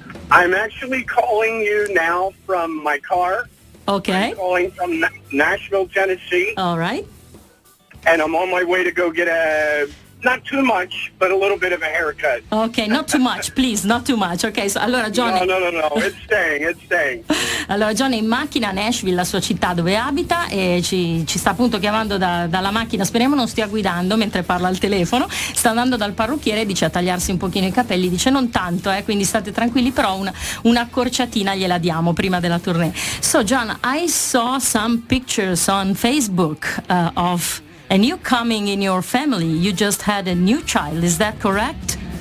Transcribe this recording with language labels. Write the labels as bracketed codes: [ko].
[en] I'm actually calling you now from my car. Okay. I'm calling from Nashville, Tennessee. All right. And I'm on my way to go get not too much, but a little bit of a haircut. Ok, not too much, please, not too much. Ok, so, allora John... No, it's staying. [it] Allora John è in macchina a Nashville, la sua città dove abita, e ci sta appunto chiamando dalla macchina, speriamo non stia guidando mentre parla al telefono, sta andando dal parrucchiere e dice a tagliarsi un pochino i capelli, dice non tanto, quindi state tranquilli, però un'accorciatina gliela diamo prima della tournée. [en] So John, I saw some pictures on Facebook of a new coming in your family. You just had a new child, is that correct?